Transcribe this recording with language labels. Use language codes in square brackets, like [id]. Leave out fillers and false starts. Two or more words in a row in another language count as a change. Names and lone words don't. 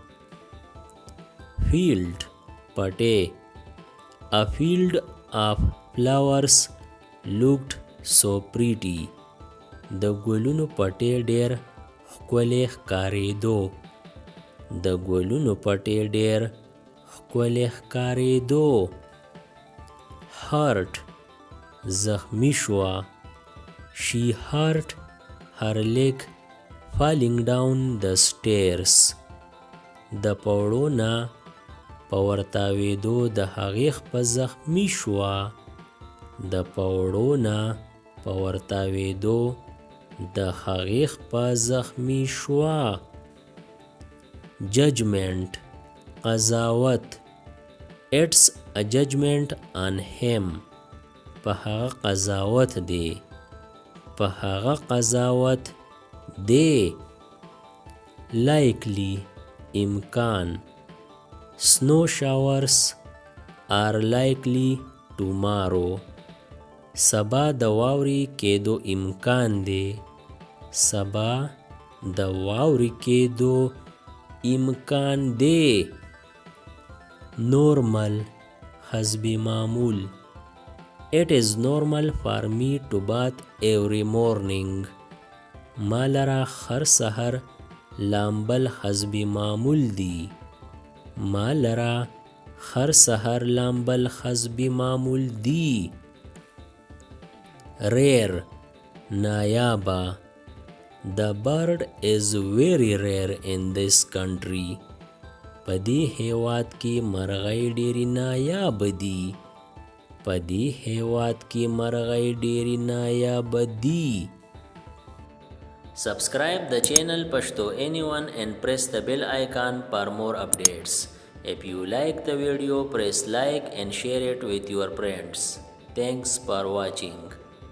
[en] Field پټی. A field of flowers looked so pretty. [ps] د ګلونو پټی ډېر ښکلی ښکارېدو. د ګلونو پټی ډېر ښکلی ښکارېدو. [en] Hurt زخمی شوه. She hurt her leg falling down the stairs. [ps] د پوړو نه په ورتاوېدو د هغې خپه زخمی شوه. د پوړو نه په ورتاوېدو د هغې خپه زخمی شوه. [en] Judgment قضاوت. It's a judgment on him. [ps] په هغه قضاوت دی. په هغه قضاوت دی. [en] Likely امکان. Snow showers are likely tomorrow. [ps] سبا د واورې کېدو امکان دی. سبا د واورې کېدو امکان دی. [en] Normal حسب معمول. It is normal for me to bath every morning. [ps] ما لره هر سحر لامبل حسب معمول دی. ما لره هر سحر لامبل حسب معمول دی. [en] Rare نایابه. The bird is very rare in this country. [ps] په دې هیواد کې مرغۍ ډېرې نایابه دي. په دې هیواد کې مرغۍ ډېرې نایابه دي. [en] Subscribe the channel Pashto Anyone and press the bell icon for more updates. If you like the video, press like and share it with your friends. Thanks for watching.